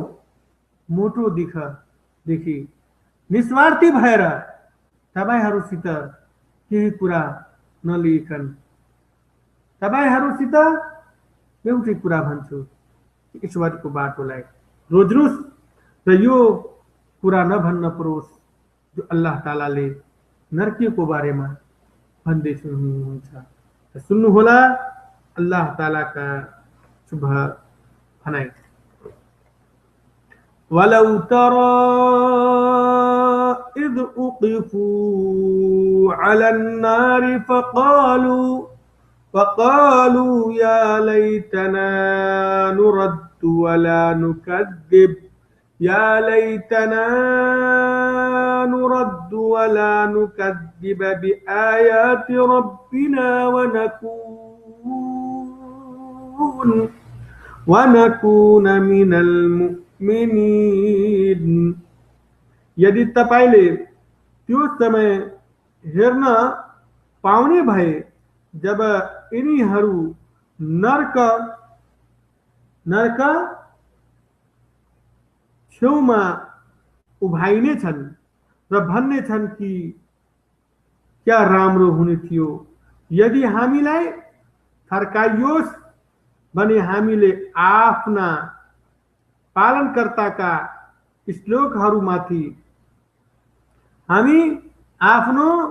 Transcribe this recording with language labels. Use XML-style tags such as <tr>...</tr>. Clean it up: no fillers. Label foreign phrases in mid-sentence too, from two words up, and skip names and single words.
<ne>मोटोदेखि निस्वार्थी भएर तपाईहरूसित केही कुरा नलिकन तपाईहरूसित एउटै कुरा भन्छु, ईश्वरको बाटोलाई रोज्नुस् र यो कुरा नभन्न परोस् जो अल्लाह तालाले नरकीको बारेमा भन्दै हुनुहुन्छ। सुन्नुहोला अल्लाह तालाका शुभ भनाइ।</ne> <ar>ولو ترى إذ وقفوا على النار فقالوا يا ليتنا نرد ولا نكذب يا ليتنا نرد ولا نكذب بآيات ربنا ونكون من المؤمنين.</ar> <ne>यदि तपाईले त्यो समय हेर्न पाउने भए जब यिनीहरू नरक छेउमा उभाइने छन् र भन्ने छन् कि क्या राम्रो हुने थियो यदि हामीलाई फर्काइयोस् भने हामीले आफ्ना पालनकर्ताका श्लोकहरूमाथि हामी आफ्नो</ne>